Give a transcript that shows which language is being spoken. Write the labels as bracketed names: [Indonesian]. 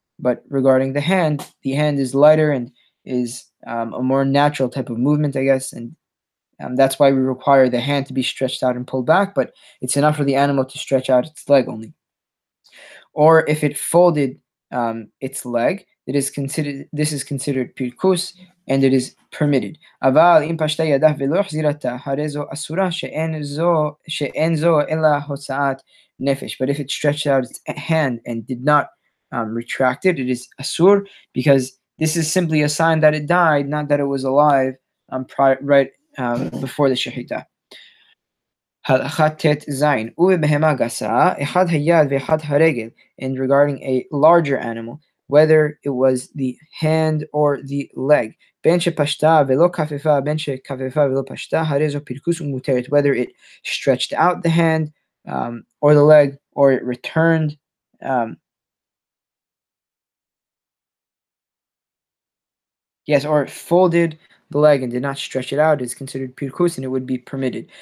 [English] But regarding the hand is lighter and is a more natural type of movement, I guess, and that's why we require the hand to be stretched out and pulled back, but it's enough for the animal to stretch out its leg only. Or if it folded its leg, this is considered pirkus, and it is permitted. [Hebrew] אבל אם פשטה ידה ולא החזירתה, הרי זו אסורה שאין זו אלא הוצאת נפש. [English] But if it stretched out its hand and did not retract it, it is asur, because this is simply a sign that it died, not that it was alive right before the shahita. [Hebrew] הלכת ט' זין, ובבהמה גסה, אחד היד ואחד הרגל, [English] and regarding a larger animal, whether it was the hand or the leg, [Hebrew] בין שפשטה ולא כפפה, בין שכפפה ולא פשטה, הרי זו פרכוס ומותרת, [English] whether it stretched out the hand or the leg, or it returned or it folded the leg and did not stretch it out, is considered pirkus, and it would be permitted.